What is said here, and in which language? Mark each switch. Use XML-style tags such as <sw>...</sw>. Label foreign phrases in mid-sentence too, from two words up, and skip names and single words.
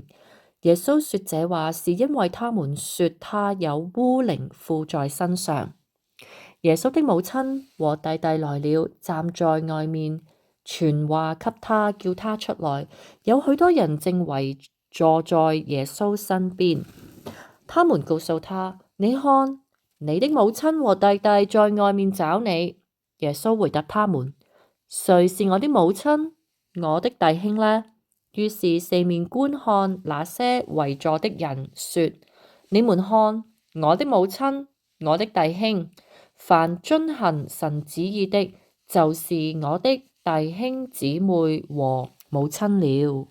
<zh>耶穌說這話是因為他們說他有污靈附在身上。耶穌的母親和弟弟來了，站在外面傳話給他，叫他出來。有許多人正圍坐在耶穌身邊，他們告訴他：你看，你的母親和弟弟在外面找你。耶穌回答他們：誰是我的母親，我的弟兄呢？於是四面觀看那些圍坐的人，說：你們看，我的母親，我的弟兄，凡遵行神旨意的，就是我的弟兄姊妹和母親了。</zh>